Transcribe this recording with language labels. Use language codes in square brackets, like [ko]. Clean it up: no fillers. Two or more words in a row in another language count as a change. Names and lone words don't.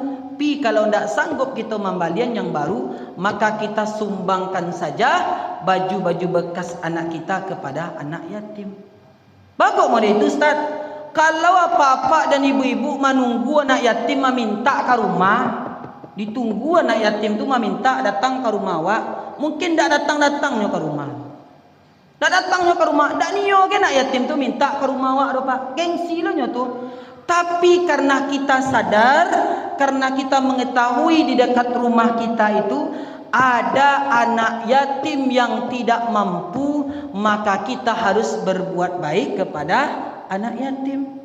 [id] Pi kalau tidak sanggup kita membalian yang baru, maka kita sumbangkan saja baju-baju bekas anak kita kepada anak yatim. Bapak mau itu Ustaz. Kalau apa-apa dan ibu-ibu menunggu anak yatim meminta ke rumah, ditunggu anak yatim tu meminta datang ke rumah awak, mungkin tidak datang-datangnya ke rumah. [min] Tak datangnya ke rumah, tak niyo ke anak yatim tu minta ke rumah awak do pak. Gengsi lo nya tu. [id] Tapi karena kita sadar, karena kita mengetahui di dekat rumah kita itu ada anak yatim yang tidak mampu, maka kita harus berbuat baik kepada anak yatim.